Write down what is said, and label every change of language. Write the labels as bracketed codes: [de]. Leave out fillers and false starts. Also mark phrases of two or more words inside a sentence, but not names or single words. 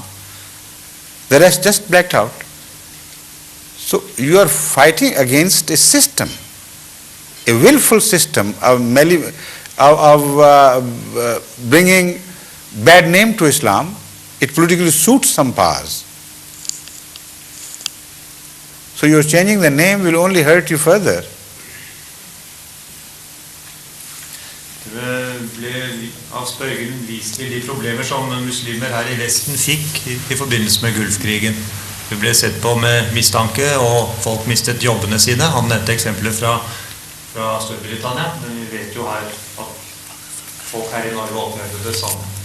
[en] The rest just blacked out. So you are fighting against a system, a willful system of bringing bad name to Islam. It politically suits some powers. So your changing the name will only hurt you further. [no] Det ble av spørgeren vist til de problemer som muslimer her i Vesten fikk i forbindelse med Gulfkrigen. Det ble sett på med mistanke, og folk mistet jobbene sine. Han nevnte eksempler fra Storbritannia, men vi vet jo her at folk her i Norge opplevde det samme.